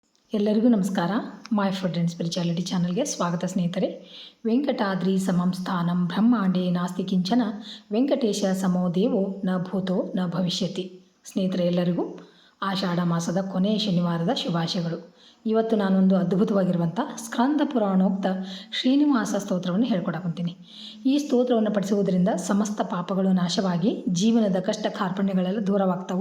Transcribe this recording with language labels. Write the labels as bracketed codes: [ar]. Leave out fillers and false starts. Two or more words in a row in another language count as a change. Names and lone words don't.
[kn] ಎಲ್ಲರಿಗೂ ನಮಸ್ಕಾರ. ಮೈ ಫುಡ್ ಆ್ಯಂಡ್ ಸ್ಪಿರಿಚುಯಾಲಿಟಿ ಚಾನಲ್ಗೆ ಸ್ವಾಗತ ಸ್ನೇಹಿತರೆ. [sa] ವೆಂಕಟಾದ್ರಿ ಸಮಂ ಸ್ಥಾನಂ ಬ್ರಹ್ಮಾಂಡೇ ನಾಸ್ತಿ ಕಿಂಚನ ವೆಂಕಟೇಶ ಸಮೋ ದೇವೋ ನ ಭೂತೋ ನ ಭವಿಷ್ಯತಿ. [kn] ಸ್ನೇಹಿತರೆ, ಎಲ್ಲರಿಗೂ ಆಷಾಢ ಮಾಸದ ಕೊನೆಯ ಶನಿವಾರದ ಶುಭಾಶಯಗಳು. ಇವತ್ತು ನಾನೊಂದು ಅದ್ಭುತವಾಗಿರುವಂಥ ಸ್ಕಂದ ಪುರಾಣೋಕ್ತ ಶ್ರೀನಿವಾಸ ಸ್ತೋತ್ರವನ್ನು ಹೇಳ್ಕೊಡಕೊಂತೀನಿ. ಈ ಸ್ತೋತ್ರವನ್ನು ಪಠಿಸುವುದರಿಂದ ಸಮಸ್ತ ಪಾಪಗಳು ನಾಶವಾಗಿ ಜೀವನದ ಕಷ್ಟ ಕಾರ್ಪಣ್ಯಗಳೆಲ್ಲ ದೂರವಾಗ್ತವೆ.